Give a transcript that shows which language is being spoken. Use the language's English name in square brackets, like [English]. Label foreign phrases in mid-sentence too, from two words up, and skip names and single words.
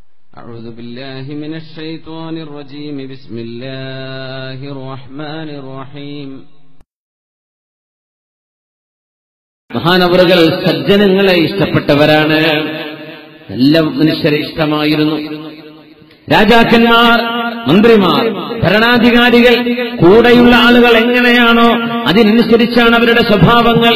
[Arabic] أعوذ بالله من الشيطان الرجيم بسم الله الرحمن الرحيم [Malayalam] മഹാനവറുകൾ സജ്ജനങ്ങളെ ഇഷ്ടപ്പെട്ടവരാണ്. എല്ലാ മനുഷ്യരെ ഇഷ്ടമായിരുന്നു. രാജാക്കന്മാർ, മന്ത്രിമാർ, ഭരണാധികാരികൾ, കൂടെയുള്ള ആളുകൾ എങ്ങനെയാണോ അതിനനുസരിച്ചാണ് അവരുടെ സ്വഭാവങ്ങൾ.